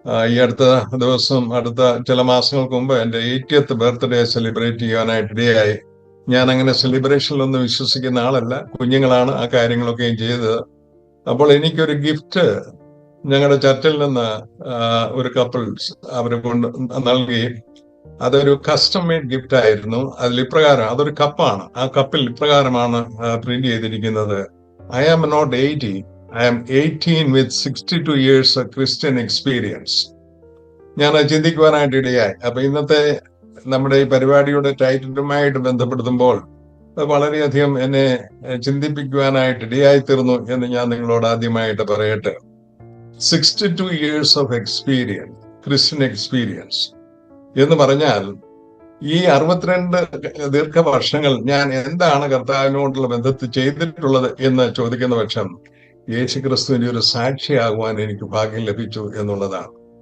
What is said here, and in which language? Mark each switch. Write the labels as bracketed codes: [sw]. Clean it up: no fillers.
[ml] ഈ അടുത്ത ദിവസം, അടുത്ത ചില മാസങ്ങൾക്ക് മുമ്പ് എൻ്റെ 80th ബർത്ത്ഡേ സെലിബ്രേറ്റ് ചെയ്യാനായിട്ട് ഇടയായി. ഞാൻ അങ്ങനെ സെലിബ്രേഷനിലൊന്നും വിശ്വസിക്കുന്ന ആളല്ല. കുഞ്ഞുങ്ങളാണ് ആ കാര്യങ്ങളൊക്കെയും ചെയ്തത്. അപ്പോൾ എനിക്കൊരു ഗിഫ്റ്റ് ഞങ്ങളുടെ ചർച്ചിൽ നിന്ന് ഒരു കപ്പിൾസ് അവരെ കൊണ്ട് നൽകി. അതൊരു കസ്റ്റം മെയ്ഡ് ഗിഫ്റ്റ് ആയിരുന്നു. അതിൽ ഇപ്രകാരം, അതൊരു കപ്പാണ്, ആ കപ്പിൽ ഇപ്രകാരമാണ് പ്രിന്റ് ചെയ്തിരിക്കുന്നത്: [en] I am not 80, I am 18 with 62 years of Christian experience. [ml] ഞാൻ ചിന്തിക്കുവാനായിട്ട് ഇടയായി. അപ്പൊ ഇന്നത്തെ നമ്മുടെ ഈ പരിപാടിയുടെ ടൈറ്റിലുമായിട്ട് ബന്ധപ്പെടുത്തുമ്പോൾ വളരെയധികം എന്നെ ചിന്തിപ്പിക്കുവാനായിട്ട് ഇടയായി തീർന്നു എന്ന് ഞാൻ നിങ്ങളോട് ആദ്യമായിട്ട് പറയട്ടെ. [en] 62 years of experience, Christian experience [ml] എന്ന് പറഞ്ഞാൽ ഈ 62 ദീർഘവർഷങ്ങൾ ഞാൻ എന്താണ് കർത്താവിനോടുള്ള ബന്ധത്തിൽ ചെയ്തിട്ടുള്ളത് എന്ന് ചോദിക്കുന്ന പക്ഷം യേശുക്രിസ്തുവിന്റെ ഒരു സാക്ഷിയാകുവാൻ എനിക്ക് ഭാഗ്യം ലഭിച്ചു എന്നുള്ളതാണ്.